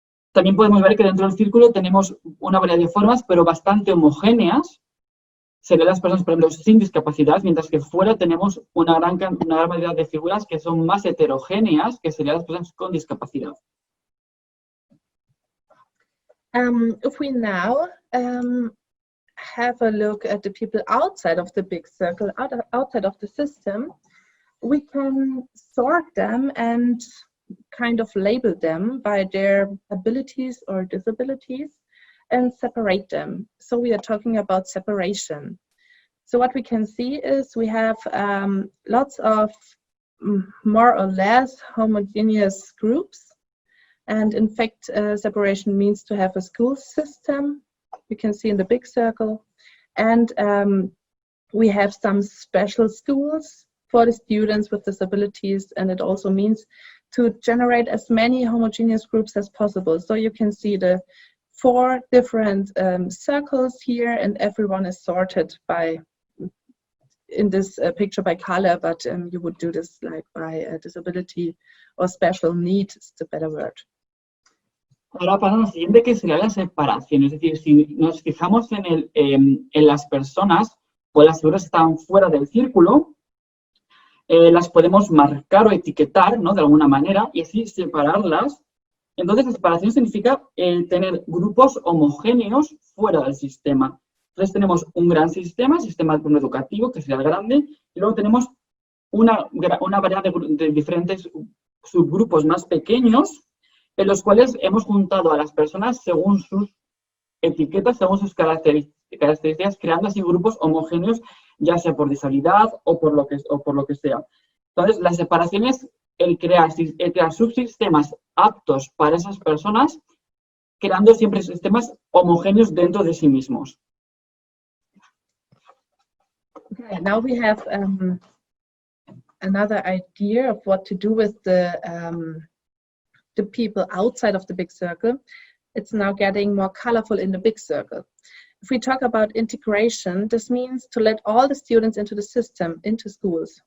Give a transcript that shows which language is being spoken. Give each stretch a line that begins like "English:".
Spanish: También podemos ver que dentro del círculo tenemos una variedad de formas, pero bastante homogéneas. Serían las personas, por ejemplo, sin discapacidad, mientras que fuera tenemos una gran variedad de figuras que son más heterogéneas, que serían las personas con discapacidad.
English: If we now have a look at the people outside of the big circle, outside of the system, we can sort them and kind of label them by their abilities or disabilities and separate them. So we are talking about separation. So what we can see is we have lots of more or less homogeneous groups. And in fact, separation means to have a school system. You can see in the big circle. And we have some special schools for the students with disabilities. And it also means to generate as many homogeneous groups as possible. So you can see the 4 different circles here, and everyone is sorted by, in this picture, by color, but you would do this like by disability or special need is the better word.
Spanish: Ahora pasa lo siguiente, que sería la separación. Es decir, si nos fijamos en las personas o las figuras que están fuera del círculo, las podemos marcar o etiquetar, ¿no?, de alguna manera, y así separarlas. Entonces, la separación significa tener grupos homogéneos fuera del sistema. Entonces, tenemos un gran sistema educativo, que sería el grande, y luego tenemos una variedad de diferentes subgrupos más pequeños, en los cuales hemos juntado a las personas según sus etiquetas, según sus características, creando así grupos homogéneos, ya sea por disabilidad o por lo que sea. Entonces, la separación es el crear subsistemas aptos para esas personas, creando siempre sistemas homogéneos dentro de sí mismos.
English: Okay, now we have another idea of what to do with the people outside of the big circle. It's now getting more colorful in the big circle. If we talk about integration, this means to let all the students into the system, into schools.